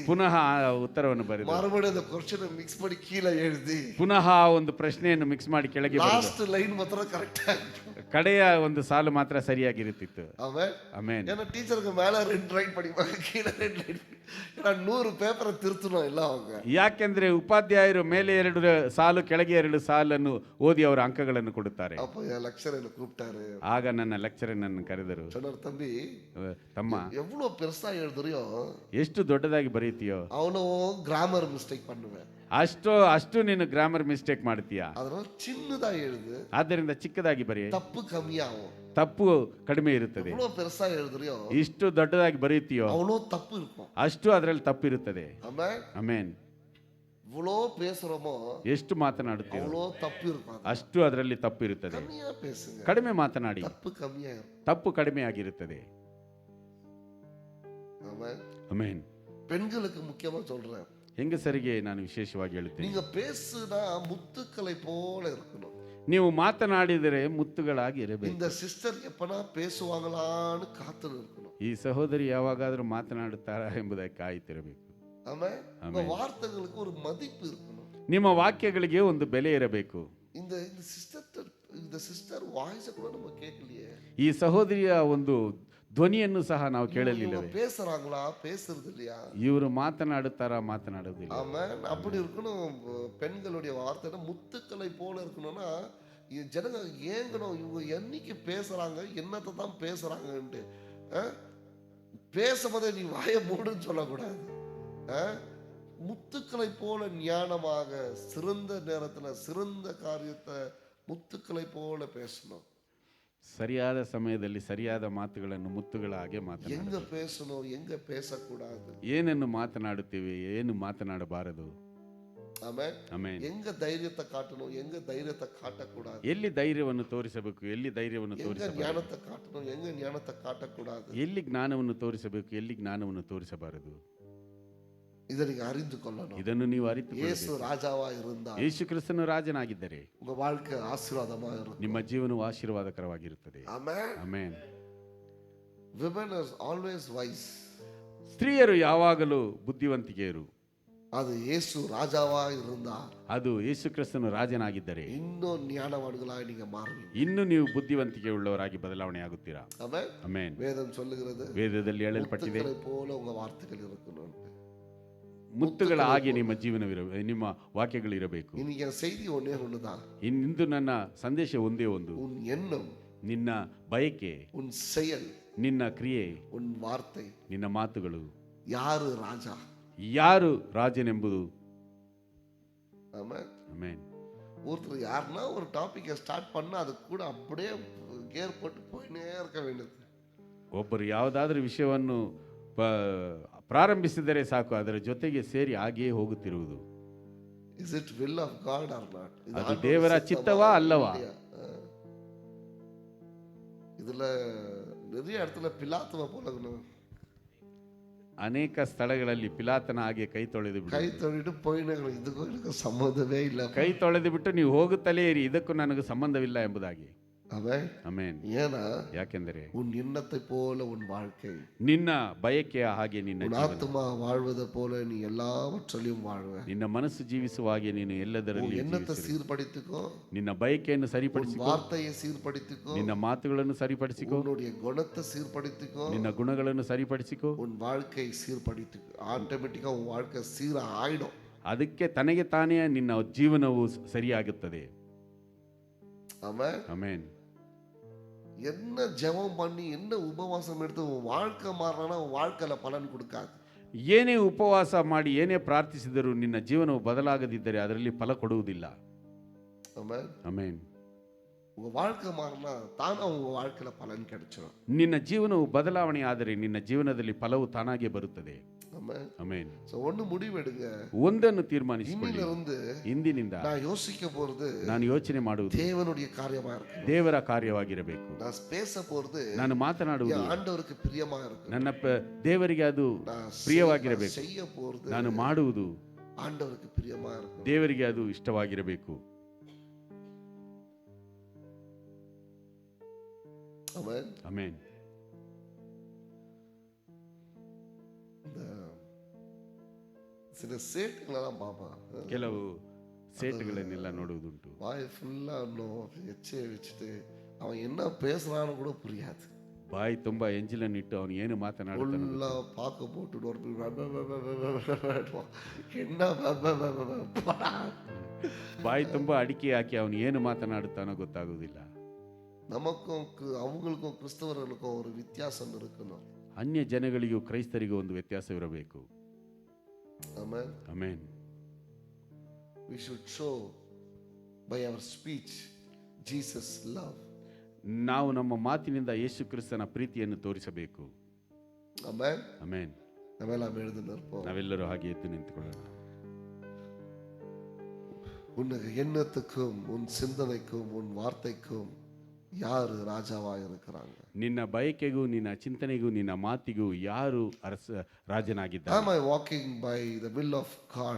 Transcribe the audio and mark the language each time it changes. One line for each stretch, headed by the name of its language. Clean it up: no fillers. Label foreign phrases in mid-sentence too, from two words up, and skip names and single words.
Kannada: ಪುನಃ ಆ ಉತ್ತರವನ್ನು ಬರೆದು
Tamil: மறுபடியும் அந்த
English: question mix
Tamil: பண்ணி கீழே எழுதி
Kannada: ಪುನಃ ಒಂದು ಪ್ರಶ್ನೆಯನ್ನು ಮಿಕ್ಸ್ ಮಾಡಿ ಕೆಳಗೆ ಬರೆದು
English: last line
Tamil: மாத்திரம் கரெக்டா
Kannada: ಕಡೆಯ ಒಂದು ಸಾಲು ಮಾತ್ರ ಸರಿಯಾಗಿರುತ್ತಿತ್ತು.
Tamil: அவன்
Kannada: ಆಮೆನ್.
Tamil: ஏன்னா டீச்சருக்கு மேல 2 ரைட் படிப்பாங்க, கீழே 2 ரைட். ஏன்னா 100 பேப்பரை திருத்தணும் இல்ல அவங்க.
Kannada: ಯಾಕೆಂದ್ರೆ ಉಪಾಧ್ಯಾಯರು ಮೇಲೆ 2 ಸಾಲು ಕೆಳಗೆ 2 ಸಾಲನ್ನು ಓದಿ ಅವರ ಅಂಕಗಳನ್ನು ಕೊಡುತ್ತಾರೆ.
Tamil: அப்ப என் லெக்சரர் என்ன கூப்பிட்டாரு.
Kannada: ಆಗ ನನ್ನ ಲೆಕ್ಚರರ್ ನನ್ನ ಕರೆದರು.
Tamil: சொன்னார், தம்பி
Kannada: ತಮ್ಮ,
Tamil: எவ்வளவு பெருசா எழுதுறியோ
Kannada: ಎಷ್ಟು ದೊಡ್ಡದಾಗಿ ಬರೆಯುತ್ತೀಯೋ
Tamil: அவனோ
English: grammar mistake
Tamil: பண்ணுவேன்,
Kannada: ಅಷ್ಟು ನೀನು
English: grammar mistake
Kannada: ಮಾಡ್ತೀಯಾ.
Tamil: அதனால சின்னதா எழுது,
Kannada: ಆದ್ದರಿಂದ ಚಿಕ್ಕದಾಗಿ ಬರೆಯ,
Tamil: தப்பு கம்மியாகும்.
Kannada: ತಪ್ಪು ಕಡಿಮೆ ಇರುತ್ತದೆ.
Tamil: எவ்வளவு பெருசா எழுதுறியோ
Kannada: ಇಷ್ಟು ದೊಡ್ಡದಾಗಿ ಬರೆಯುತ್ತೀಯೋ
Tamil: அவ்வளோ தப்பு இருக்கும்.
Kannada: ಅಷ್ಟು ಅದರಲ್ಲಿ ತಪ್ಪಿರುತ್ತದೆ.
Tamil: ஆமென்.
Kannada: ಆಮೆನ್.
Tamil: இவ்வளோ பேசுறோமோ
Kannada: ಎಷ್ಟು ಮಾತನಾಡುತ್ತೀಯೋ
Tamil: அவ்வளோ தப்பு இருக்கும்.
Kannada: ಅಷ್ಟು ಅದರಲ್ಲಿ ತಪ್ಪಿರುತ್ತದೆ.
Tamil: கம்மியா பேசுங்க,
Kannada: ಕಡಿಮೆ ಮಾತನಾಡಿ,
Tamil: தப்பு கம்மியா இருக்கும்.
Kannada: ತಪ್ಪು ಕಡಿಮೆ ಆಗಿರುತ್ತದೆ.
Tamil: ஆமென்.
Kannada: ಆಮೆನ್.
Tamil: பெண்களுக்கு முக்கியமா சொல்றேன்,
Kannada: ಹೆಂಗಸರಿಗೆ ನಾನು ವಿಶೇಷವಾಗಿ ಹೇಳುತ್ತೇನೆ,
Tamil: நீங்க பேசுனா முத்துக்களை போல இருக்கணும்.
Kannada: ನೀವು ಮಾತನಾಡಿದರೆ ಮುತ್ತುಗಳಾಗಿ ಇರಬೇಕು.
Tamil: இந்த சிஸ்டர் எப்பனா பேசுவாங்களான்னு காத்து இருக்கணும்.
Kannada: ಈ ಸಹೋದರಿ ಯಾವಾಗಾದರೂ ಮಾತನಾಡುತ್ತಾರಾ ಎಂಬುದಾಗಿ ಕಾಯುತ್ತಿರಬೇಕು.
Tamil: ஆமென். உங்க வார்த்தைகளுக்கு ஒரு மதிப்பு இருக்கணும்.
Kannada: ನಿಮ್ಮ ವಾಕ್ಯಗಳಿಗೆ ಒಂದು ಬೆಲೆ ಇರಬೇಕು.
Tamil: இந்த
English: sister voice
Tamil: கூட நம்ம கேட்கலையே,
Kannada: ಈ ಸಹೋದರಿಯ ಒಂದು ಧ್ವನಿಯನ್ನು ಸಹ ನಾವು ಕೇಳಲಿಲ್ಲವೇ?
Tamil: பேசுறாங்களா பேசுறது இல்லையா?
Kannada: ಇವರು ಮಾತನಾಡುತ್ತಾರಾ ಮಾತನಾಡುವುದಿಲ್ಲ?
Tamil: ஆமென். அப்படி இருக்கணும். பெண்களுடைய வார்த்தை முத்துக்களை போல இருக்கணும்னா ஜனங்க ஏங்கணும், இவங்க என்னைக்கு பேசுறாங்க, என்னத்தை தான் பேசுறாங்கன்ட்டு. பேசும்போதே நீ வாயை மூடுன்னு சொல்லக்கூடாது. முத்துக்களை போல ஞானமாக சிறந்த நேரத்துல சிறந்த காரியத்தை முத்துக்களை போல பேசணும்.
Kannada: ಸರಿಯಾದ ಸಮಯದಲ್ಲಿ ಸರಿಯಾದ ಮಾತುಗಳನ್ನು ಮುತ್ತುಗಳ ಹಾಗೆ ಮಾತನಾಡ.
Tamil: எங்க பேசணும், எங்க பேசக்கூடாது,
Kannada: ಏನನ್ನು ಮಾತನಾಡುತ್ತೀವಿ, ಏನು ಮಾತನಾಡಬಾರದು.
Tamil: ஆமென்.
Kannada: ಆಮೆನ್.
Tamil: எங்க தைரியத்தை காட்டணும், எங்க தைரியத்தை காட்டக்கூடாது,
Kannada: ಎಲ್ಲಿ ಧೈರ್ಯವನ್ನು ತೋರಿಸಬೇಕು, ಎಲ್ಲಿ ಧೈರ್ಯವನ್ನು
Tamil: எங்க
Kannada: ತೋರಿಸಬಾರದು,
Tamil: ஞானத்தை காட்டணும், எங்க ஞானத்தை காட்டக்கூடாது.
Kannada: ಎಲ್ಲಿ ಜ್ಞಾನವನ್ನು ತೋರಿಸಬೇಕು, ಎಲ್ಲಿ ಜ್ಞಾನವನ್ನು ತೋರಿಸಬಾರದು.
Tamil: இதை நீங்க அறிந்து கொள்ளணும்.
Kannada: ಇದನ್ನು ನೀವು ಅರಿತು
Tamil: இயேசு ராஜாவா இருந்தா
Kannada: ಯೇಸು ಕ್ರಿಸ್ತನು ರಾಜನಾಗಿದ್ದರೆ
Tamil: உங்க வாழ்க்கை ஆசீர்வாதமா இருக்கும்.
Kannada: ನಿಮ್ಮ ಜೀವನವು ಆಶೀರ್ವಾದಕರವಾಗಿರುತ್ತದೆ.
Tamil: ஆமென்.
Kannada: ಆಮೆನ್.
English: Women are always wise.
Kannada: ಸ್ತ್ರೀಯರು ಯಾವಾಗಲೂ ಬುದ್ಧಿವಂತಿಕೆಯರು.
Tamil: அது இயேசு ராஜாவா இருந்தா
Kannada: ಅದು ಯೇಸು ಕ್ರಿಸ್ತನು ರಾಜನಾಗಿದ್ದರೆ
Tamil: இன்னும் ஞானவான்களாய் நீங்க மாறுவீங்க.
Kannada: ಇನ್ನು ನೀವು ಬುದ್ಧಿವಂತಿಕೆ ಉಳ್ಳವರಾಗಿ ಬದಲಾವಣೆ ಆಗುತ್ತೀರಾ.
Tamil: ஆமென்.
Kannada: ಆಮೆನ್.
Tamil: வேதம் சொல்லுகிறது
Kannada: ವೇದದಲ್ಲಿ ಹೇಳಲ್ಪಟ್ಟಿದೆ,
Tamil: முத்துக்களை போல உங்க வார்த்தைகள் இருக்கணும்.
Kannada: ಮುತ್ತುಗಳ ಹಾಗೆ ನಿಮ್ಮ ಜೀವನವಿರಬೇಕು, ನಿಮ್ಮ ವಾಕ್ಯಗಳು ಇರಬೇಕು.
Tamil: இன்னைக்கு என் செய்தி ஒன்னே ஒண்ணுதான்.
Kannada: ಇಂದು ನನ್ನ ಸಂದೇಶ ಒಂದೇ ಒಂದು,
Tamil: உன் எண்ணம்,
Kannada: ನಿನ್ನ ಬಯಕೆ,
Tamil: உன் செயல்,
Kannada: ನಿನ್ನ ಕ್ರಿಯೆ,
Tamil: உன் வார்த்தை,
Kannada: ನಿನ್ನ ಮಾತುಗಳು,
Tamil: யாரு ராஜா.
Kannada: ಯಾರು ರಾಜನೆಂಬುದು.
Tamil: ஆமென்.
Kannada: ಆಮೆನ್.
Tamil: ஒருத்தர் யாருன்னா ஒரு
English: topic start
Tamil: பண்ணா அது கூட அப்படியே கேர் போட்டு போயினே இருக்க வேண்டியது.
Kannada: ಒಬ್ಬರು ಯಾವುದಾದ್ರೂ ವಿಷಯವನ್ನು ಪ್ರಾರಂಭಿಸಿದರೆ ಸಾಕು, ಅದರ ಜೊತೆಗೆ ಸೇರಿ ಹಾಗೆಯೇ ಹೋಗುತ್ತಿರುವುದು.
English: Is it will of God or not?
Kannada: ಅದು ದೇವರ ಚಿತ್ತವಾ ಅಲ್ಲವಾ?
Tamil: இதுல நிறைய இடத்துல பிலாத்துவ போலகணும்.
Kannada: ಅನೇಕ ಸ್ಥಳಗಳಲ್ಲಿ ಪಿಲಾತನ ಹಾಗೆ ಕೈ ತೊಳೆದು ಕೈ ತೊಳೆದು போயினே ಇದಕ್ಕೂ ಇದಕ್ಕೂ ಸಂಬಂಧವೇ ಇಲ್ಲ. ಕೈ ತೊಳೆದು ಬಿಟ್ಟು ನೀವು ಹೋಗುತ್ತಲೇ ಇರಿ, ಇದಕ್ಕೂ ನನಗೆ ಸಂಬಂಧವಿಲ್ಲ ಎಂಬುದಾಗಿ. ಆಮೆನ್. ಆಮೆನ್.
Tamil: ஏனா
Kannada: ಯಾಕೆಂದರೆ
Tamil: உன் எண்ணத்தை போல உன் வாழ்க்கை,
Kannada: ನಿನ್ನ ಬಯಕೆಯ ಹಾಗೆ ನಿನ್ನ
Tamil: உன்
Kannada: ಜೀವನ,
Tamil: ஆத்துமா வாழ்வதை போல நீ எல்லாவற்றிலும் வாழ்வே.
Kannada: ನಿನ್ನ ಮನಸ್ಸು ಜೀವಿಸುವ ಹಾಗೆ ನೀನು ಎಲ್ಲದರಲ್ಲಿ
Tamil: உன் எண்ணத்தை
Kannada: ಜೀವಿಸಿರಿ.
Tamil: சீர்படுத்திக்கோ,
Kannada: ನಿನ್ನ ಬಯಕೆಯನ್ನು
Tamil: உன்
Kannada: ಸರಿಪಡಿಸಿಕೋ,
Tamil: வார்த்தையை சீர்படுத்திக்கோ,
Kannada: ನಿನ್ನ ಮಾತುಗಳನ್ನು ಸರಿಪಡಿಸಿಕೋ,
Tamil: உன்னுடைய குணத்தை சீர்படுத்திக்கோ,
Kannada: ನಿನ್ನ ಗುಣಗಳನ್ನು ಸರಿಪಡಿಸಿಕೋ.
Tamil: உன் வாழ்க்கை சீர்படுத்திக்கோ. ஆட்டோமேட்டிக்கா உன் வாழ்க்கை சீர ஆயிடும்.
Kannada: ಅದಕ್ಕೆ ತನಗೆ ತಾನೇ ನಿನ್ನ ಜೀವನವು ಸರಿಯಾಗುತ್ತದೆ.
Tamil: ஆமென்.
Kannada: ಆಮೆನ್.
Tamil: என்ன ஜெபம் பண்ணி என்ன உபவாசம் எடுத்து உன் வாழ்க்கை மாறினா உன் வாழ்க்கையில பலன் கொடுக்காது.
Kannada: ಏನೇ ಉಪವಾಸ ಮಾಡಿ ಏನೇ ಪ್ರಾರ್ಥಿಸಿದರೂ ನಿನ್ನ ಜೀವನವು ಬದಲಾಗದಿದ್ದರೆ ಅದರಲ್ಲಿ ಫಲ ಕೊಡುವುದಿಲ್ಲ.
Tamil: ஆமென்.
Kannada: ಆಮೆನ್.
Tamil: உங்க வாழ்க்கை மாறினா தானா உங்க வாழ்க்கையில பலன் கிடைச்சிடும்.
Kannada: ನಿನ್ನ ಜೀವನವು ಬದಲಾವಣೆ ಆದರೆ ನಿನ್ನ ಜೀವನದಲ್ಲಿ ಫಲವು ತಾನಾಗೆ ಬರುತ್ತದೆ.
Tamil: ஆமென்.
Kannada: ಆಮೆನ್.
Tamil: சோ ஒன்னு முடிவெடுங்க.
Kannada: ಒಂದನ್ನು ತೀರ್ಮಾನಿಸಿಕೊಳ್ಳಿ,
Tamil: இன்னிலிருந்து
Kannada: ಇಂದಿನಿಂದ
Tamil: நான் யோசிக்க போறது
Kannada: ನಾನು ಯೋಚನೆ ಮಾಡುವುದು
Tamil: தேவனுடைய காரியமா இருக்கு.
Kannada: ದೇವರ ಕಾರ್ಯವಾಗಿರಬೇಕು.
Tamil: நான் பேச போறது
Kannada: ನಾನು ಮಾತನಾಡುವುದು
Tamil: என் ஆண்டவருக்கு பிரியமா இருக்கு.
Kannada: ನನ್ನ ದೇವರಿಗೆ ಅದು
Tamil: நான்
Kannada: ಪ್ರಿಯವಾಗಿರಬೇಕು.
Tamil: செய்ய போறது
Kannada: ನಾನು ಮಾಡುವುದು
Tamil: ஆண்டவருக்கு பிரியமா இருக்கு.
Kannada: ದೇವರಿಗೆ ಅದು ಇಷ್ಟವಾಗಿರಬೇಕು.
Tamil: ஆமென்.
Kannada: ಆಮೆನ್.
Tamil: இந்த சில சேட்டுங்களெல்லாம் பாப்பா,
Kannada: ಕೆಲವು ಸೇಟುಗಳನ್ನೆಲ್ಲ ನೋಡುವುದುಂಟು.
Tamil: வாய் ஃபுல்லா எச்சையை வச்சுட்டு அவன் என்ன பேசுறான்னு கூட புரியாது.
Kannada: ಬಾಯಿ ತುಂಬಾ ಎಂಜಿಲನ್ನು ಇಟ್ಟು ಅವನು ಏನು ಮಾತನಾಡುತ್ತಾನೆ
Tamil: ஃபுல்லா பார்க்க போட்டு என்ன
Kannada: ಬಾಯಿ ತುಂಬಾ ಅಡಿಕೆ ಹಾಕಿ ಅವನು ಏನು ಮಾತನಾಡುತ್ತಾನೋ ಗೊತ್ತಾಗುವುದಿಲ್ಲ.
Tamil: நமக்கும் அவங்களுக்கும் கிறிஸ்தவர்களுக்கும் ஒரு வித்தியாசம் இருக்கணும்.
Kannada: ಅನ್ಯ ಜನಗಳಿಗೂ ಕ್ರೈಸ್ತರಿಗೂ ಒಂದು ವ್ಯತ್ಯಾಸವಿರಬೇಕು.
Tamil: ஆமென்.
Kannada: ಆಮೆನ್.
English: We should show by our speech Jesus love.
Kannada: ನಾವು ನಮ್ಮ ಮಾತಿನಿಂದ ಯೇಸು ಕ್ರಿಸ್ತನ ಪ್ರೀತಿಯನ್ನು ತೋರಿಸಬೇಕು.
Tamil: ஆமென்.
Kannada: ಆಮೆನ್.
Tamil: நாமெல்லாம் எழுந்து நிற்போம்.
Kannada: ನಾವೆಲ್ಲರೂ ಹಾಗೆ ಎದ್ದು ನಿಂತುಕೊಳ್ಳೋಣ.
Tamil: உன் எண்ணத்துக்கும் உன் சிந்தனைக்கும் உன் வார்த்தைக்கும் யாரு ராஜாவா இருக்கிறாங்க?
Kannada: ನಿನ್ನ ಬಯಕೆಗೂ ನಿನ್ನ ಚಿಂತನೆಗೂ ನಿನ್ನ ಮಾತಿಗೂ ಯಾರು ರಾಜನಾಗಿದ್ದಾರೆ?
English: Am I walking by the will of God?